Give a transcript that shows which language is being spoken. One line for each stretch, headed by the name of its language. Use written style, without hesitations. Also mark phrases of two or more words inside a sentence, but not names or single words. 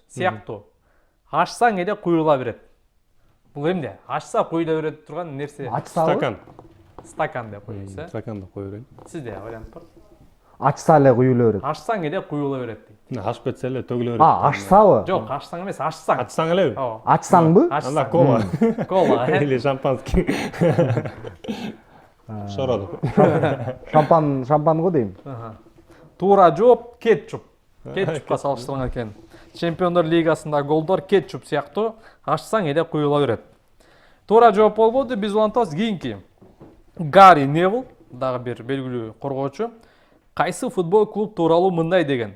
Kyrgyz: Сыяктуу. Ачсаң эле куюла берет. Бул эмне? Ачса куюла берет турган нерсе. Стакан. Стакан деп коебуз, Стаканды кое берейин. Сизде вариант бар? Ачса эле куюла берет. Ачсаң эле куюла берет дейт. Ашып кетсе эле төгүлө берет. Ачсабы? Жок, ачсаң эмес, ачсаң. Ачсаң элеби? Ооба. Ачсаңбы? Анда кола. Кола.
Russian: Или шампанский. Шороду.
Kyrgyz: Шампан го дейм. Туура жооп кетчуп. Кетчупка салыштырган экен. Чемпиондор лигасында голдор кетчуп сыяктуу, ачсаң эле куюла берет. Туура жооп болбоду, биз улантабыз кийинки. Гарри Невилл, дагы бир белгилүү коргоочу, кайсы футбол клуб тууралуу мындай деген.